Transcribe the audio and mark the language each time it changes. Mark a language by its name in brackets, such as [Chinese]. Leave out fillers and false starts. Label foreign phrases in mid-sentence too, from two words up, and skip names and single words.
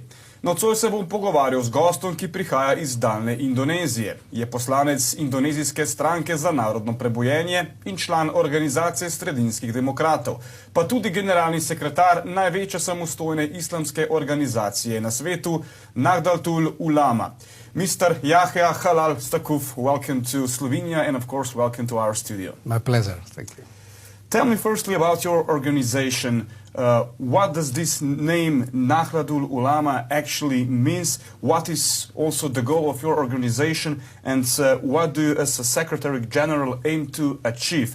[Slovenian] Nocoj se bom pogovarjal z gostom, ki prihaja iz daljne Indonezije. Je poslanec indonezijske stranke za narodno prebojenje in član organizacije sredinskih demokratov, pa tudi generalni sekretar največje samostojne islamske organizacije na svetu, Nahdlatul Ulama. [English] Mr. Yahya Halal Staquf, welcome to Slovenia and of course welcome to our studio. My pleasure, thank you. Tell me firstly about your organization. What does this name Nahdlatul Ulama actually means? What is also the goal of your organization? And what do you as a Secretary General aim to achieve?